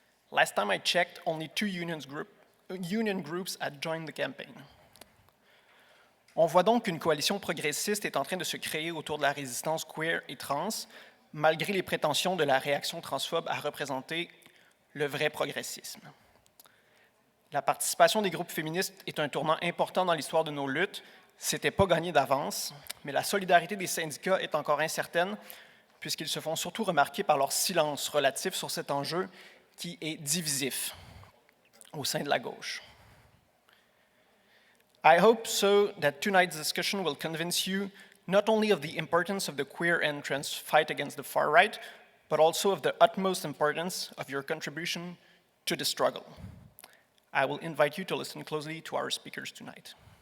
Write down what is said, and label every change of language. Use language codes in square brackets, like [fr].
[en] Last time I checked, only 2 union groups had joined the campaign. [fr] On voit donc qu'une coalition progressiste est en train de se créer autour de la résistance queer et trans, malgré les prétentions de la réaction transphobe à représenter le vrai progressisme. La participation des groupes féministes est un tournant important dans l'histoire de nos luttes. C'était pas gagné d'avance, mais la solidarité des syndicats est encore incertaine, puisqu'ils se font surtout remarquer par leur silence relatif sur cet enjeu qui est divisif au sein de la gauche. [en] I hope so that tonight's discussion will convince you not only of the importance of the queer and trans fight against the far right, but also of the utmost importance of your contribution to the struggle. I will invite you to listen closely to our speakers tonight.